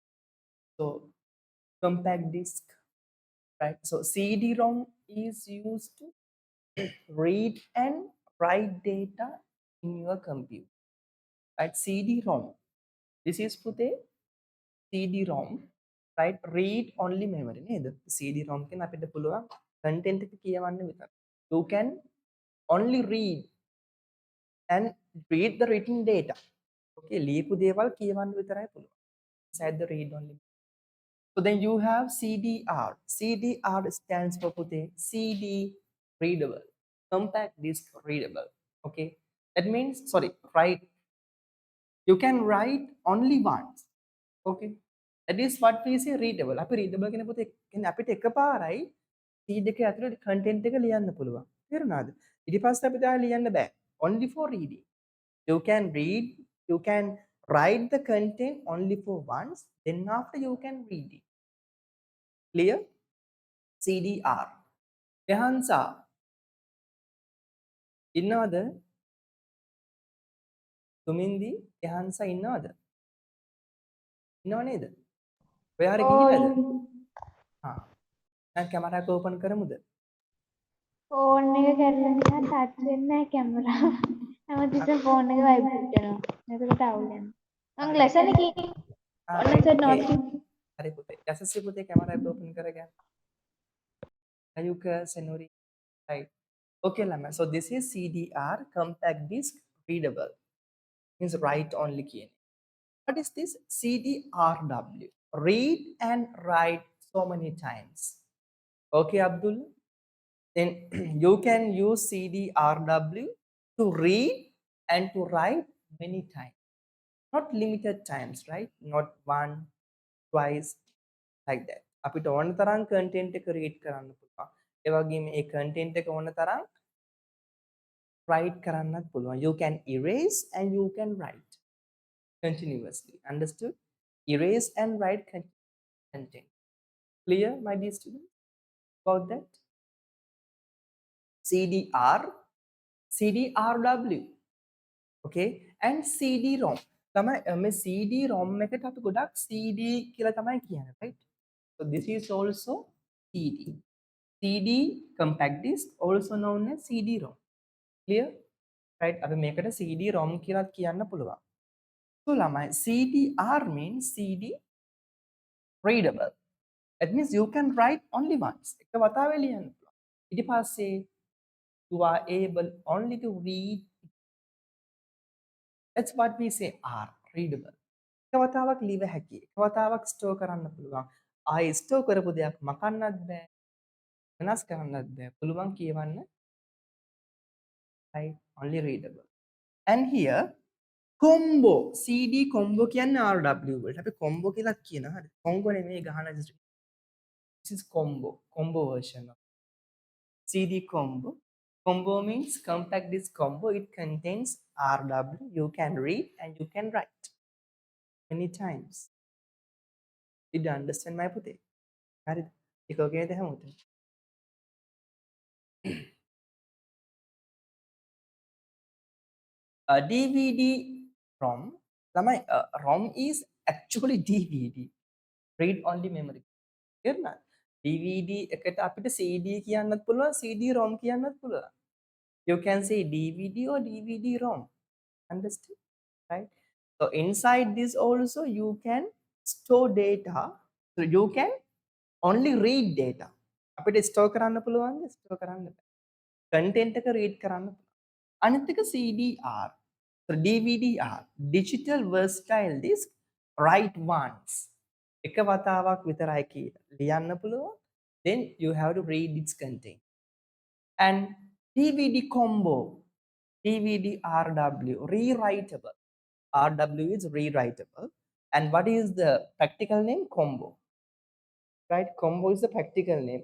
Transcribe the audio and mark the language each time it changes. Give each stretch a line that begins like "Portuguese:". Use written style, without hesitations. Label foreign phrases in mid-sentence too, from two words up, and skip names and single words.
English: So, compact disc, right? So, CD-ROM is used to read and write data in your computer. Right? CD-ROM. This is put CD-ROM. Right? Read only memory.
Sinhala: නේද? CD-ROM එකෙන් අපිට පුළුවන් content එක කියවන්න විතරයි.
English: You can only read and read the written data.
Sinhala: Okay, ලියපු දේවල් කියවන්න විතරයි පුළුවන්.
English: Inside the read only. So then you have CDR. CDR stands for පුතේ CD readable. compact disk readable. Okay, that means, sorry, write, you can write only once. Okay, that is what we say readable.
Sinhala: අපි readable කියන පොතේ කියන්නේ අපිට එකපාරයි seed එකේ ඇතුළේ content එක ලියන්න පුළුවන්. තේරුණාද? ඊට පස්සේ අපිට ආයෙ ලියන්න බෑ.
English: Only for reading. You can read, you can write the content only for once, then after you can read it. Clear? CDR. Ehansa.
Sinhala: ඉන්නවද? තුමින්දි එහන්සා ඉන්නවද? ඉන්නව නේද? ඔයා හරි ගිහිල්ලාද? හා. දැන් කැමරා එක ඕපන් කරමුද? ෆෝන් එක කරලා නිකන් ටච් වෙන්නේ නැහැ කැමරාව. හැමතිස්සෙම ෆෝන් එක වයිබ්‍රේට් වෙනවා. එතකොට අවුල් යනවා. මං ලෙසන් එකේ ඔන්න සර් නෝට් හරි පුතේ. යසසි පුතේ කැමරා එක ඕපන් කරගන්න. අයුක සෙනෝරි.
English: Right. Okay, Lama. So this is CDR, compact disk readable. Means write only key. What is this? CDRW. Read and write so many times. Okay, Abdul. Then you can use CDRW to read and to write many times. Not limited times, right? Not one, twice, like that.
Sinhala: අපිට ඕන තරම් content එක read කරන්න පුළුවන්. ඒ වගේම මේ content එක ඕන තරම් write කරන්නත් පුළුවන්.
English: You can erase and you can write continuously. Understood? Erase and write content. Clear, my dear students, about that? CDR, CDRW, okay, and CD-ROM.
Sinhala: තමයි මේ CD-ROM එකට අපි ගොඩක් CD කියලා තමයි කියන්නේ,
English: right? So this is also CD. CD compact disk, also known as CD-ROM. Clear? Right?
Sinhala: අපි මේකට CD-ROM කියලා කියන්න පුළුවන්.
English: So ළමයි CDR means CD readable. That means you can write only once.
Sinhala: එක වතාවේ ලියන්න පුළුවන්. ඊට පස්සේ
English: you are able only to read. That's what we say R, readable.
Sinhala: එක වතාවක් ලිව හැකියි. එක වතාවක් ස්ටෝර් කරන්න පුළුවන්. ආයි ස්ටෝර් කරපු දෙයක් මකන්නත් බෑ. වෙනස් කරන්නත් බෑ. පුළුවන් කියවන්න.
English: Right? Only readable. And here combo, CD combo
Sinhala: කියන්නේ RW වලට. අපි combo කියලා කියනවා. හරි. combo නෙමෙයි ගහන
English: this is combo version of CD combo. Combo means compact disk combo. It contains RW. You can read and you can write many times. Did you understand my puthe?
Sinhala: හරිද? ඒක ඔකේ නේද හැමෝටම? DVD ROM.
English: ළමයි ROM is actually DVD. Read only memory.
Sinhala: තේරුණාද? DVD එකට අපිට CD කියන්නත් පුළුවන්, CD ROM කියන්නත් පුළුවන්.
English: You can say DVD or DVD ROM. Understood? Right? So inside this also you can store data. So you can only read data.
Sinhala: අපිට store කරන්න පුළුවන්ද? store කරන්න බෑ. content එක read කරන්න පුළුවන්. අනිත් එක CDR.
English: So DVDR, digital versatile disk, write once.
Sinhala: එක වතාවක් විතරයි කියලා ලියන්න පුළුවන්.
English: Then you have to read its content. And DVD combo, DVD RW, rewritable. RW is rewritable. And what is the practical name? Combo. Right? Combo is the practical name.